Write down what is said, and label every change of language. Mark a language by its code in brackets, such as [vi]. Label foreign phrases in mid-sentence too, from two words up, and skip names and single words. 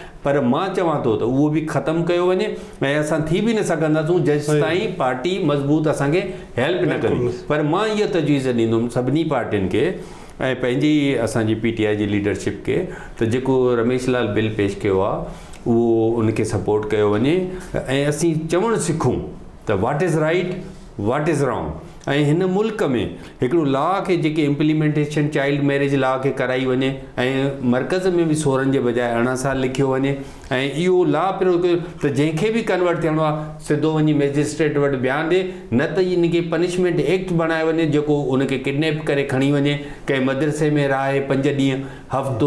[sd] पर मां चवां थो त उहो बि ख़तमु कयो वञे, ऐं असां थी बि न सघंदासूं जेसि ताईं पार्टी मज़बूत असांखे हेल्प न कंदी। पर मां इहा तजवीज़ ॾींदुमि सभिनी पार्टियुनि खे ऐं पंहिंजी असांजी PTI जी लीडरशिप खे, त जेको रमेश लाल बिल पेश कयो आहे उहो उनखे सपोर्ट कयो वञे, ऐं असीं चवणु सिखूं त [en] what is right, what is wrong. [sd] ऐं हिन मुल्क में हिकिड़ो लॉ खे जेके [en] implementation child marriage law [sd] खे कराई वञे, ऐं मर्कज़ में बि 16 जे बजाए 18 साल लिखियो वञे, ऐं इहो लॉ पियो त जंहिंखे बि कन्वर्ट थियणो आहे सिधो वञी मैजिस्ट्रेट वटि बयानु ॾे, न त इनखे [en] punishment act [sd] बणाए वञे जेको उनखे किडनैप करे खणी वञे, कंहिं मदरसे में रहे 5 ॾींहं हफ़्तो।